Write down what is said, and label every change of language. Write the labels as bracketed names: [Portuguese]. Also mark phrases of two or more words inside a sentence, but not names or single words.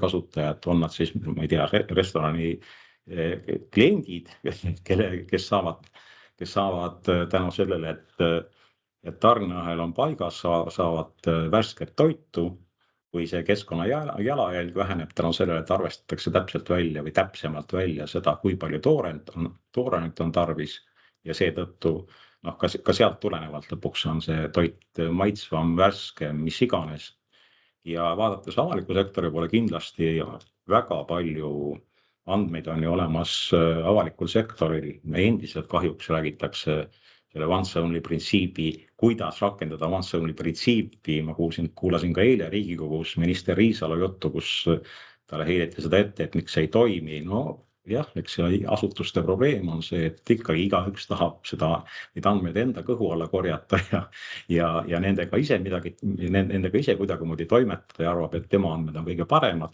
[Estonian] kasutajad, on nad siis, ma ei tea, restorani kliendid, kes saavad tänu sellele, et tarneahel on paigas, saavad värsket toitu, või see keskkonna jalajälg väheneb tänu sellele, et arvestatakse täpselt välja või täpsemalt välja seda, kui palju toorainet on tarvis ja seetõttu ka sealt tulenevalt lõpuks on see toit maitsvam, värskem, mis iganes. Ja vaadates avaliku sektori poole kindlasti väga palju andmeid on ju olemas avalikul sektoril. Me endiselt kahjuks räägitakse selle once-only printsiibi, kuidas rakendada once-only printsiipi. Ma kuulasin ka eile Riigikogus minister Riisalo juttu, kus talle heideti seda ette, et miks see ei toimi. Jah, eks see asutuste probleem on see, et ikkagi igaüks tahab neid andmeid enda kõhu alla korjata ja nendega ise kuidagimoodi toimetada ja arvab, et tema andmed on kõige paremad.